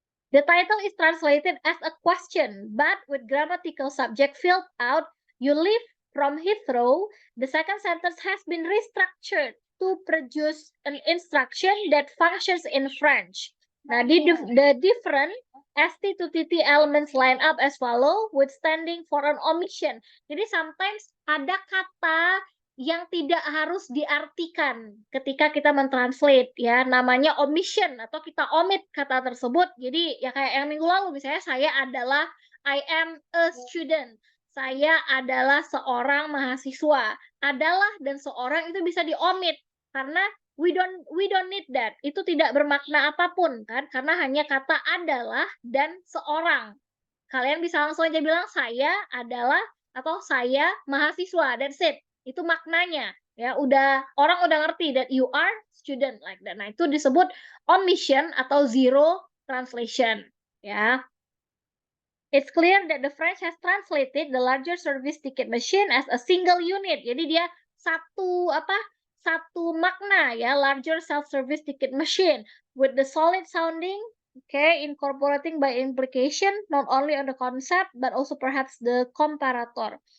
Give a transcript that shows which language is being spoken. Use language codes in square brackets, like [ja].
[en] The title is translated as a question, but with grammatical subject filled out, you leave from Heathrow, the second sentence has been restructured to produce an instruction that functions in French. Nah, the different ST to TT elements line up as follow with standing for an omission. [id] Jadi sometimes ada kata yang tidak harus diartikan ketika kita mentranslate ya, namanya omission atau kita omit kata tersebut. Jadi ya kayak yang minggu lalu misalnya saya adalah [en] I am a student. [id] Saya adalah seorang mahasiswa. Adalah dan seorang itu bisa diomit karena [en] we don't need that. [id] Itu tidak bermakna apapun kan, karena hanya kata adalah dan seorang. Kalian bisa langsung aja bilang saya adalah atau saya mahasiswa. [en] That's it. [id] Itu maknanya. Ya, orang udah ngerti [en] that you are student like that. [id] Nah, itu disebut omission atau zero translation, ya. [en] It's clear that the French has translated the larger service ticket machine as a single unit. [id] Jadi dia satu makna ya, [en] larger self-service ticket machine with the solid sounding, okay, incorporating by implication not only on the concept but also perhaps the comparator.